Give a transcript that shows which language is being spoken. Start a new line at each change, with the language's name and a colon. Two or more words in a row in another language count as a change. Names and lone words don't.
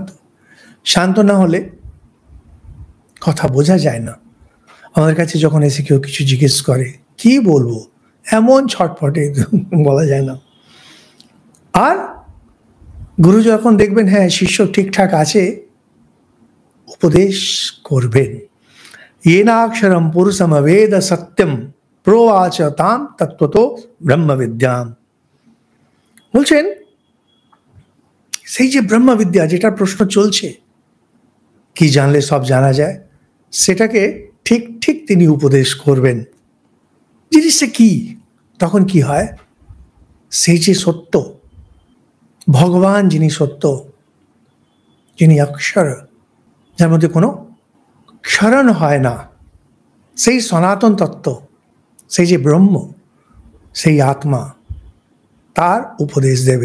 Bangla: শান্ত না হলে কথা বোঝা যায় না। আমাদের কাছে যখন এসে কেউ কিছু জিজ্ঞেস করে, কি বলবো, এমন ছটফটে বলা যায় না। আর গুরু যখন দেখবেন হ্যাঁ শিষ্য ঠিকঠাক আছে, উপদেশ করবেন।
Sanskrit: येनाक्षरम पुरुषम वेद सत्यम प्रोवाच ताम तत्वतो ব্রহ্ম বিদ্যাম।
Bangla: বলছেন সেই যে ব্রহ্ম বিদ্যা, যেটা প্রশ্ন চলছে, কি জানলে সব জানা যায়, সেটাকে ঠিক ঠিক তিনি উপদেশ করবেন। জিনিসটা কি, তখন কি হয়, সেই যে সত্য, ভগবান যিনি সত্য, যিনি অক্ষর, যার মধ্যে কোনো ক্ষরণ হয় না, সেই সনাতন তত্ত্ব, সেই যে ব্রহ্ম, সেই আত্মা, তার উপদেশ দেবেন।